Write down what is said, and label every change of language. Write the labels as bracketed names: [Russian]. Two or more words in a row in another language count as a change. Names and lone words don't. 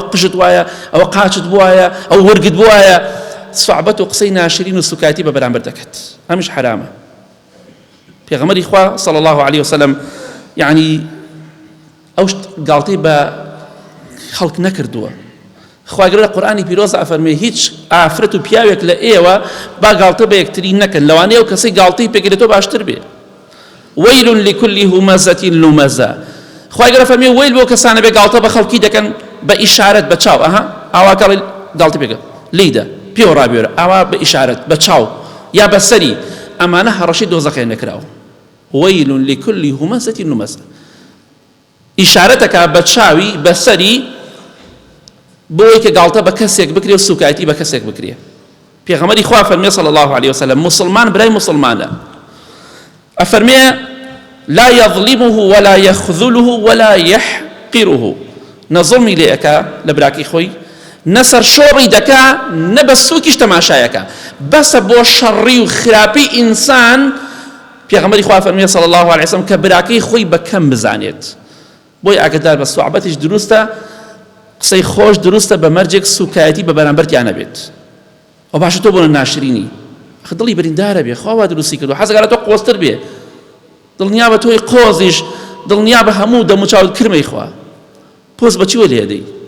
[Central Kurdish] قژت وایە ئەوە قاچت بوایە ئەو ورگت بوایە سوعبەت و قسەی ناشرین و سوکاتی بە بەرامبەر دەکەت ئەمیش حرامە پێغەمبەری خوا [Arabic] صلی الله عليه [Central Kurdish] وسلم یعنی ئەو گاڵتەی بە خەڵک نەکردووە خواگەر لە قورئانی پیرۆز ئەفەرمێ هیچ ئافرەت و پیاوێک لە ئێوە با گاڵتە بە یەکتری نەکەن لەوانەیە و کەسەی گاڵتەی پێگرێتەوە باشتر بێ [Arabic] ويل لكل همزة لمزة [Central Kurdish] خواگەر ئەفەرمێ ويل بۆ کەسانە بێ گاڵتە بە خەڵکی دەکەن بە ئیشارەت بە چاو ئاوا گاڵتە پێکە لیدە پێوە ڕابێرە ئاوا بە ئیشارەت بە چاو یا بە سەری ئەمانە هەڕەشی دۆزەخیان نەکراوە [Arabic] ويل لكل همزة لمزة [Central Kurdish] ئیشارەتەکە بە چاوی بە سەری بۆی کە گاڵتە بە کەسێک بکرێ و سوکایەتی بە کەسێک بکرێ پێغەمبەری خوا فەرمێ [Arabic] صلی الله عليه وسلم [Central Kurdish] مسلمان برای مسلمانە ئەفەرمێ [Arabic] لا يظلمه ولا يخذله ولا يحقره [Central Kurdish] نەزڵمی لێ ئەکا لە براکی خۆی نەسەر شۆڕی دەکا نە بە سووکیش تەماشایەکە بەسە بۆ شەڕی و خراپی ئینسان پێغەمبەری خوا فەرمێ [Arabic] صلی الله عليه وسلم [Central Kurdish] کە براکەی خۆی بە کەم بزانێت بۆی ئاگادار بە سوعبەتیش دروستە قسەی خۆش دروستە بە مەرجێک سوکایەتی بە بەرامبەرتیانە بێت ئەو باشە تۆ بۆ ناشرینی دڵی بریندارە بێ خوا وا دروستی کردو حەزەکە لە تۆ قۆزتر بێ دڵنیا بە تۆی قۆزیش دڵنیا بە هەموو دەموچاوت کرمەی خوا پۆز بەچیوە لێدەی